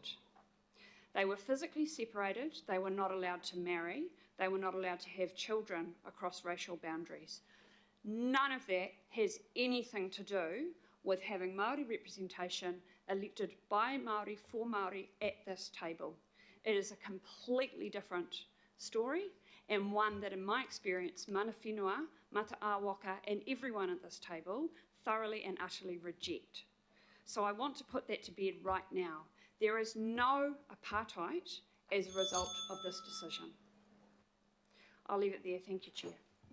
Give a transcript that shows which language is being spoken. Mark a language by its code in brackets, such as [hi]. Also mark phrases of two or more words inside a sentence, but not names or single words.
[en] They were physically separated, they were not allowed to marry, they were not allowed to have children across racial boundaries. None of that has anything to do with having Māori representation elected by Māori for Māori at this table. It is a completely different story, and one that in my experience, [mi] mana whenua, mata āwaka [en] and everyone at this table thoroughly and utterly reject. So I want to put that to bed right now. There is no apartheid as a result of this decision. I'll leave it there. Thank you, Chair.